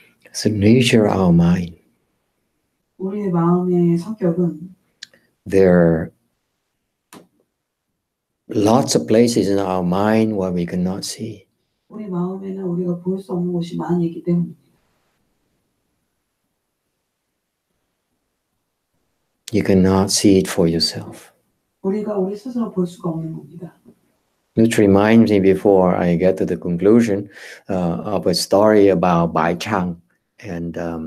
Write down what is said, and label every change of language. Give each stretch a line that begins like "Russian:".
English: It's the nature of our mind.
Korean: 우리의 마음의 성격은
English: there are lots of places in our mind where we cannot see.
Korean: 우리 마음에는 우리가 볼 수 없는 곳이 많이 있기 때문입니다.
English: You cannot see it for yourself.
Korean: 우리가 우리 스스로 볼 수가 없는 겁니다.
English: Which reminds me before I get to the conclusion of a story about Bai Chang and